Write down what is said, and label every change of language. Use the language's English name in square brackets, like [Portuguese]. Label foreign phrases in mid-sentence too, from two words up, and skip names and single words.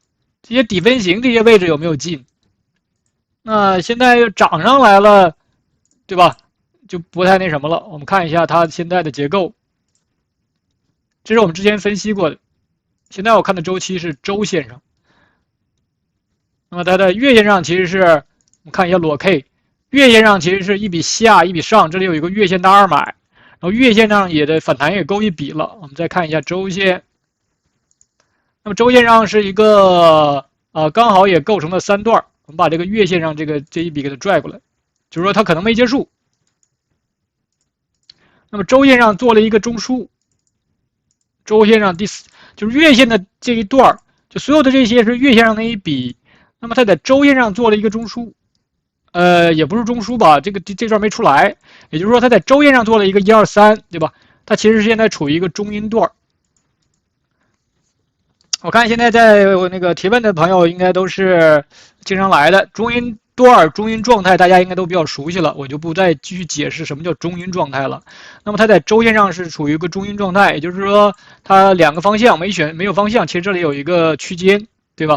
[Chinese] 這些底分型這些位置有沒有進？那現在又漲上來了，對吧？就不太那什麼了。我們看一下它現在的結構，這是我們之前分析過的。現在我看的周期是周線上，那麼它的月線上其實是，我們看一下裸 K，月線上其實是一筆下一筆上，這裡有一個月線大二買，然後月線上也的反彈也夠一筆了。我們再看一下周線，那麼周線上是一個剛好也構成了3段。我們把這個月線上這一筆給它拽過來，就是說它可能沒結束。那麼周線上做了一個中樞，周線上就是月線的這一段，就所有的這些是月線上的一筆。那麼它在周線上做了一個中樞，也不是中樞吧，這段沒出來，也就是說它在周線上做了一個1、2、3，對吧？它其實現在處於一個中陰段。我看現在在那個提問的朋友應該都是經常來的，中陰段、中陰狀態大家應該都比較熟悉了，我就不再繼續解釋什麼叫中陰狀態了。那麼它在周線上是處於一個中陰狀態，也就是說它兩個方向沒有方向，其實這裡有一個區間，對吧？